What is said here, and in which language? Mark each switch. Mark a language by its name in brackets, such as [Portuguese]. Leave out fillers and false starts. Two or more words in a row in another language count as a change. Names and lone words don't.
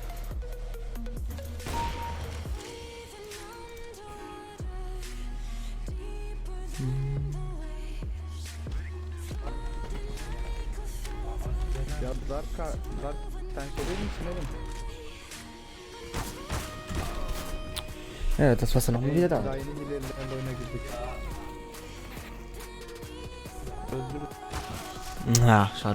[Turkish] Ya Zark tankede misin oğlum? [German] Ja, das war's dann noch wieder da. [Turkish] Daha yeni hilelilerle oyuna girdik. Öldürürüz. [German] Ja, schade.